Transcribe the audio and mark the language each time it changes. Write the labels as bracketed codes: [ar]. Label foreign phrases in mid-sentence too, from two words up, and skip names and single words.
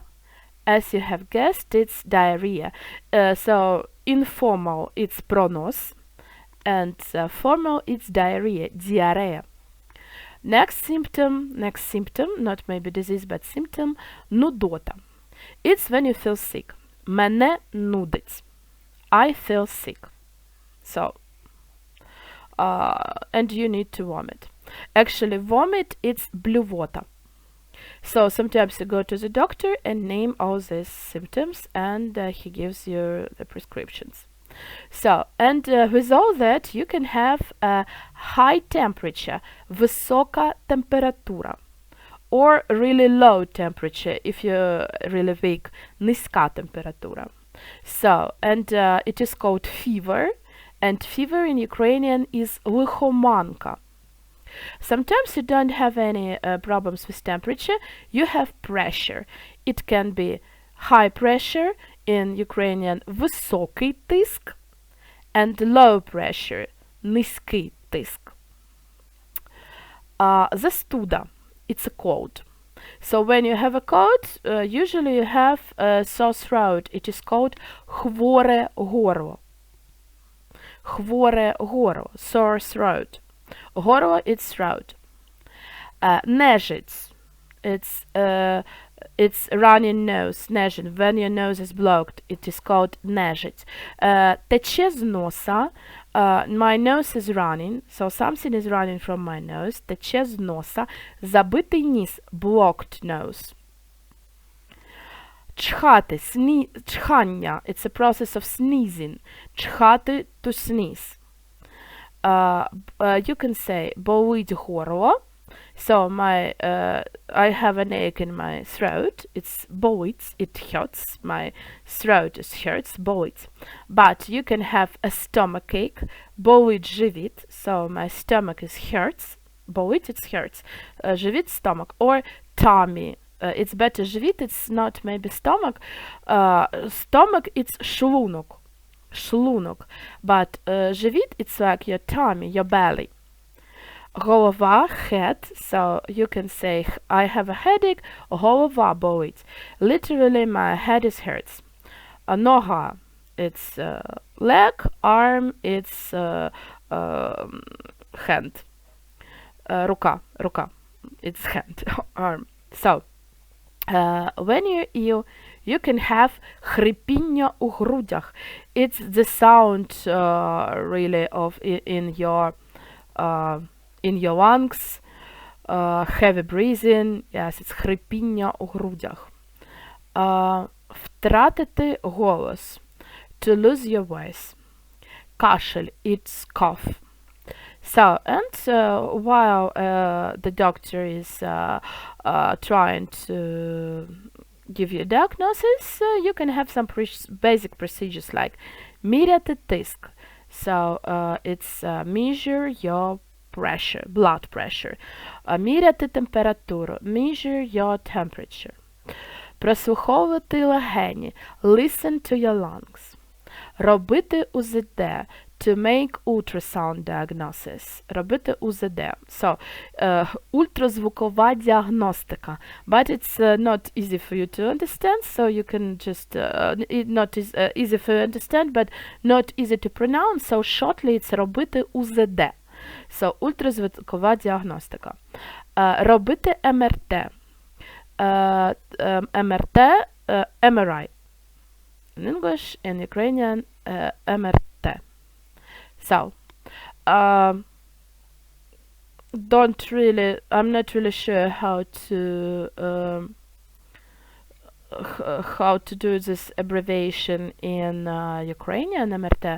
[en] As you have guessed, it's diarrhea. So informal, it's пронос, and formal, it's diarrhea, diarrhea. Next symptom, not maybe disease, but symptom, нудота. It's when you feel sick. [uk] Мене нудить. [en] I feel sick. So, and you need to vomit. Actually, vomit, it's блювота. So sometimes you go to the doctor and name all these symptoms, and he gives you the prescriptions. So, and with all that, you can have a high temperature, [uk] висока температура, [en] or really low temperature, if you're really weak, [uk] низька температура. [en] So, and it is called fever, and fever in Ukrainian is лихоманка. Sometimes you don't have any problems with temperature, you have pressure. It can be high pressure, in Ukrainian [uk] високий тиск, [en] and low pressure, [uk] низький тиск. [en] Застуда, it's a cold. So when you have a cold, usually you have a sore throat. It is called [uk] хворе горло. Хворе горло, [en] sore throat. Горло, it's throat. Нежить, it's running nose, нежить. When your nose is blocked, it is called нежить. [uk] Тече з носа, [en] my nose is running, so something is running from my nose. [uk] Тече з носа, забитий ніс, [en] blocked nose. [uk] Чхати, чхання, [en] it's a process of sneezing. Чхати, to sneeze. You can say [uk] болить горло. [en] So I have an ache in my throat. It's болить, it hurts. My throat hurts, болить. But you can have a stomach ache, [uk] болить живіт. [en] So my stomach is hurts, болить, it hurts. Живіт, stomach, or tummy. It's better живіт, it's not maybe stomach. Stomach, it's [uk] шлунок. Шлунок. [en] But живіт, it's like your tummy, your belly. Голова, head, so you can say I have a headache, [uk] голова болить. [en] Literally my head is hurts. Нога, it's leg, arm, it's hand. Рука, it's hand, arm. So, when you're ill, you can have [uk] хрипіння у грудях. [en] It's the sound really of in your lungs, heavy breathing. Yes, it's [uk] хрипіння у грудях. Втратити голос. [en] to lose your voice. Кашель, it's cough. So, and while the doctor is trying to give you a diagnosis, you can have some basic procedures like [uk] міряти тиск. [en] So, it's measure your pressure, blood pressure. [uk] Міряти температуру, [en] measure your temperature. [uk] Прослуховувати легені, [en] listen to your lungs. [uk] Робити УЗД, [en] to make ultrasound diagnosis. [uk] Робити УЗД. So, ультразвукова діагностика. [en] But it's not easy for you to understand, so you can just, not easy for you to understand, but not easy to pronounce, so shortly it's [uk] робити УЗД. So, ультразвукова діагностика. Робити МРТ. МРТ, [en] MRI. In English, in Ukrainian, MRT. So, I'm not really sure how to do this abbreviation in Ukrainian MRT.